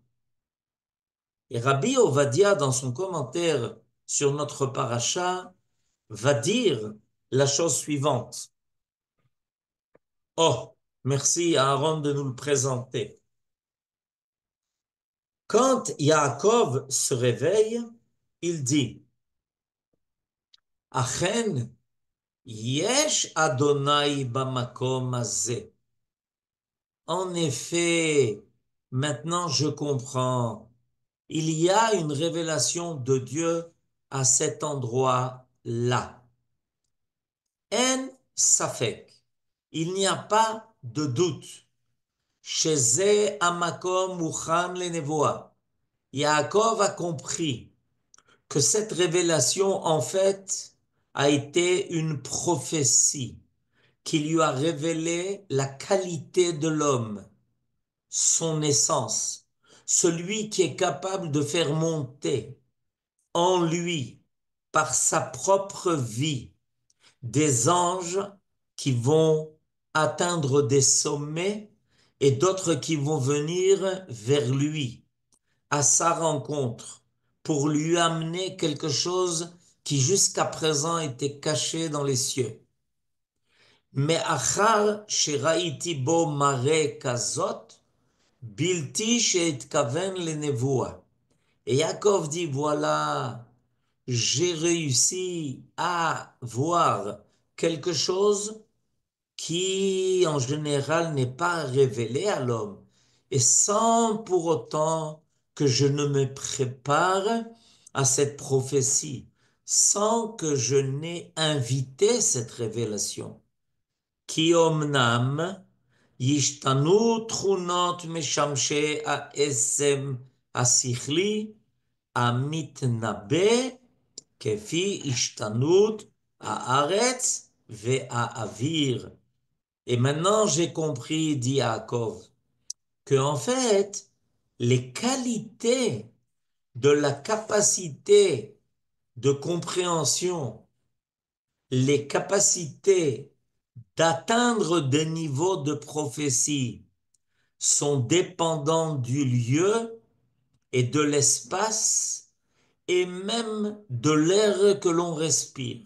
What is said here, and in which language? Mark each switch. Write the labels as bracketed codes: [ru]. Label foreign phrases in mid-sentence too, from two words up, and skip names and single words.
[fr] Et Rabbi Ovadia, dans son commentaire sur notre paracha, va dire la chose suivante. Oh, merci à Aaron de nous le présenter. Quand Yaakov se réveille, il dit [he] אכן, יש ה׳ במקום הזה. [fr] en effet, maintenant je comprends. Il y a une révélation de Dieu à cet endroit-là. [he] אין ספק. [fr] Il n'y a pas de doute. [he] שזה המקום מוכן לנבואה. [fr] Yaakov a compris que cette révélation, en fait, a été une prophétie qui lui a révélé la qualité de l'homme, son essence, celui qui est capable de faire monter en lui, par sa propre vie, des anges qui vont atteindre des sommets et d'autres qui vont venir vers lui, à sa rencontre, pour lui amener quelque chose qui jusqu'à présent était caché dans les cieux. [he] Mais אחר שראיתי בו מראה כזאת, בלתי שאתכוון לנבואה. [fr] Et Yaakov dit, voilà, j'ai réussi à voir quelque chose qui, en général, n'est pas révélé à l'homme, et sans pour autant que je ne me prépare à cette prophétie, sans que je n'ai invité cette révélation. [he] כי אמנם ישתנו תכונות משמשי העצם השכלי המתנבא כפי השתנות הארץ והאויר. [fr] Et maintenant j'ai compris, dit Yaakov, que en fait, les qualités de la capacité de compréhension, les capacités d'atteindre des niveaux de prophétie sont dépendants du lieu et de l'espace et même de l'air que l'on respire.